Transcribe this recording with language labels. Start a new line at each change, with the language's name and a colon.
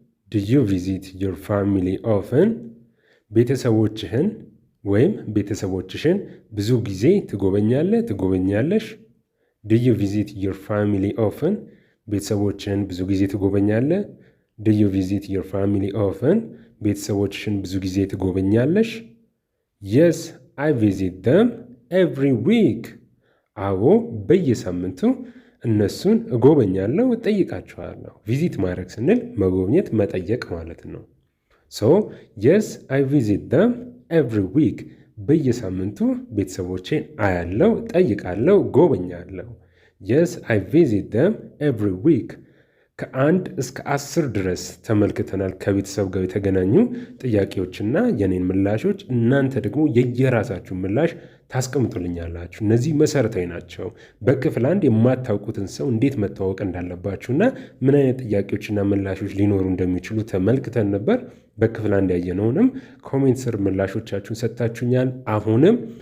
English: Do you visit your family often?
Amharic: ቤተሰቦችህን ወይም ቤተሰቦችሽን ብዙ ጊዜ ትጎበኛለህ? ትጎበኛለሽ?
English: Do you visit your family often?
Amharic: ቤተሰቦችህን ብዙ ጊዜ ትጎበኛለህ?
English: Do you visit your family often?
Amharic: ቤተሰቦችሽን ብዙ ጊዜ ትጎበኛለሽ?
English: Yes, I visit them every week.
Amharic: አዎ በየሳምንቱ እነሱን እጎበኛለሁ፣ እጠይቃቸዋለሁ። ቪዚት ማድረግ ስንል መጎብኘት፣ መጠየቅ ማለት ነው።
English: So, yes, I visit them every week.
Amharic: በየሳምንቱ ቤተሰቦቼን አያለሁ፣ ጠይቃለሁ፣ ጎበኛለሁ።
English: Yes, I visit them every week.
Amharic: ከ1 እስከ 10 ድረስ ተመልክተናል ከቤተሰብ ጋር የተገናኙ ጥያቄዎችና የኔን ምላሾች። እናንተ ደግሞ የየራሳችሁን ምላሽ ታስቀምጡልኛላችሁ። እነዚህ መሰረታዊ ናቸው። በክፍል 1 የማታውቁትን ሰው እንዴት መተዋወቅ እንዳለባችሁና ምን አይነት ጥያቄዎችና ምላሾች ሊኖሩ እንደሚችሉ ተመልክተን ነበር። በክፍል 1 ያየነውንም ኮሜንት ስር ምላሾቻችሁን ሰጥታችሁኛል። አሁንም